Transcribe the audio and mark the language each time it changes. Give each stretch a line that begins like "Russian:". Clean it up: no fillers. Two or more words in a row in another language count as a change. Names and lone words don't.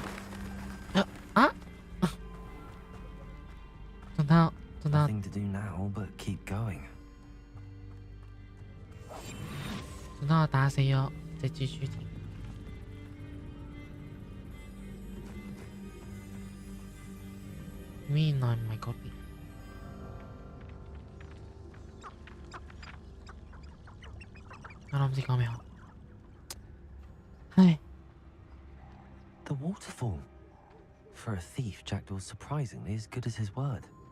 Cantonese: 啊？仲得，仲得。
English: Nothing to do now but keep going.
Cantonese: 仲得我打死咗隻蜘蛛添。原來唔係嗰邊。我諗唔知講咩好。唉。
English: The waterfall. For a thief, Jackdaw's surprisingly as good as his word.